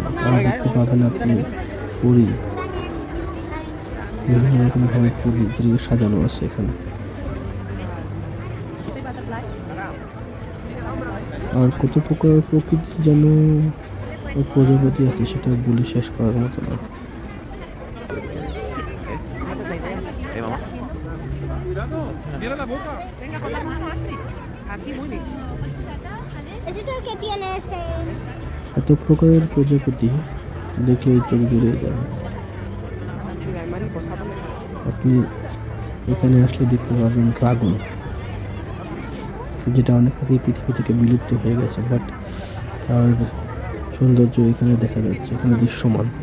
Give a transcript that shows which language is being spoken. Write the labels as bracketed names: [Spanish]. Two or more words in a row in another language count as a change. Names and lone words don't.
[Bangla] আর দেখতে পাবেন আপনি পুরী, বিভিন্ন রকম ভাবে পুরী দিয়ে সাজানো আছে এখানে। আর কত প্রকার প্রকৃতি যেন প্রজাপতি আছে সেটা বলে শেষ করার মতো না। [Spanish] mamá. Mira la boca. Venga, con la mano así. Así, muy bien. ¿Ese es el que tiene ese? [Bangla] এত প্রকারের প্রজাপতি দেখলেই চোখ জুড়ে যাবে। [Spanish] Mira, hay mariposa. [Bangla] আপনি এখানে আসলে দেখতে পাবেন ড্রাগন, যেটা অনেক আগেই পৃথিবী থেকে বিলুপ্ত হয়ে গেছে, বাট তার সৌন্দর্য এখানে দেখা যাচ্ছে, এখানে দৃশ্যমান।